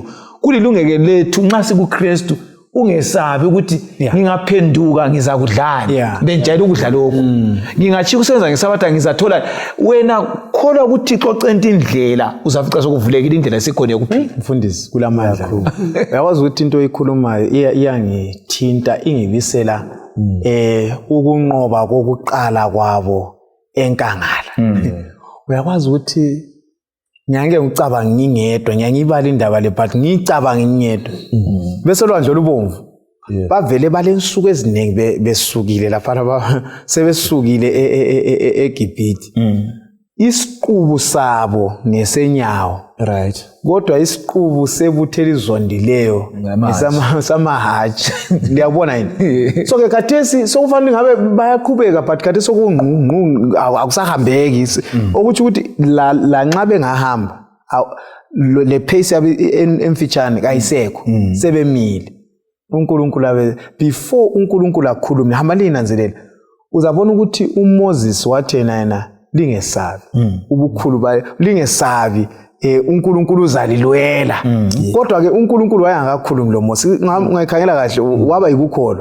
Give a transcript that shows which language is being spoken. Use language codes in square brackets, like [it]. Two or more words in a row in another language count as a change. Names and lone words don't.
[nd] Kulilungeke lethu nxa sikuKristu ungesabi ukuthi ngingaphenduka ngizakudlala. Benjalo ukudla lokho. Ngingathi kusenza ngeSabatha ngizathola wena kholwa ukuthi Thixo centa indlela uzafica sokuvulekile indlela esikhona yokuphila. Mfundisi kulamandla. Uyakwazi ukuthi into oyikhulumayo iyangithinta ingibisela ukunqoba kokuqala kwabo enkangala. Uyakwazi ukuthi nyange ngicabanga ngingedwa, nyangibala indaba le but ngicabanga ngingedwa. Bese lwandle olubomvu bavele balensuku eziningi besukile lapha sebesukile eGibhithe isiqubu sabo nesenyawo right kodwa isiqubu sebutheli zondileyo samahaji liyabona yini so ke khathesi sokufanele ngabe bayaqhubeka but khathesi sokungqungqu akusahambeki ukuthi la nxa bengahamba le pace yabe emfitshane kayisekho sebemile uNkulunkulu abe before uNkulunkulu akhulume hamba linanzelela uzabona ukuthi uMoses wathi yena lingesabi ubukhulu bayo lingesabi uNkulunkulu uzalilwela kodwa ke uNkulunkulu wayengakakhulumi lo Moses ngayikhangela kahle waba yikukholwa